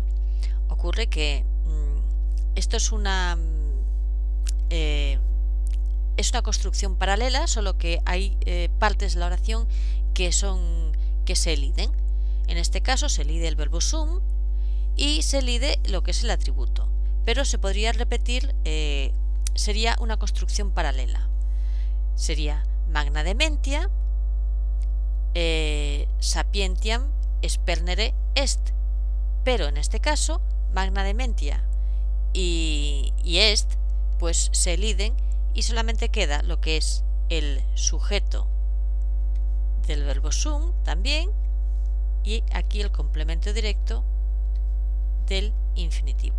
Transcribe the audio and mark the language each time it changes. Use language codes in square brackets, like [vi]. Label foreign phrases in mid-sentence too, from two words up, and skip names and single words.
[es] Ocurre que esto es una construcción paralela, solo que hay partes de la oración que se eliden. En este caso se elide el verbo sum y se elide lo que es el atributo, pero se podría repetir, sería una construcción paralela. [la] Sería magna dementia, sapientiam spernere est, [es] pero en este caso [la] magna dementia [es] y est pues se eliden y solamente queda lo que es el sujeto del verbo sum también y aquí el complemento directo del infinitivo.